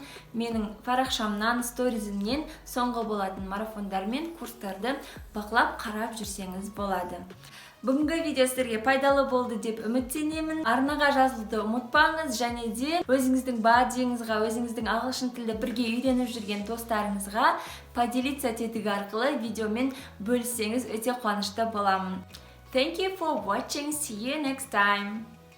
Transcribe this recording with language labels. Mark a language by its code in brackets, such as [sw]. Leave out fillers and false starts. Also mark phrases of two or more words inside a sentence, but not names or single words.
[kk] Менің парақшамнан, сторизімнен соңғы болатын марафондар мен курстарды бақылап қарап жүрсеңіз болады. Бүгінгі видео сіздерге пайдалы болды деп үміттенемін. Арнаға жазылуды ұмытпаңыз, және де өзіңіздің бадиіңізға, өзіңіздің ағылшын тілді бірге үйреніп жүрген достарыңызға поделиться тетігі арқылы видеомен бөліссеңіз өте қуанышты боламын. [en] Thank you for watching. See you next time.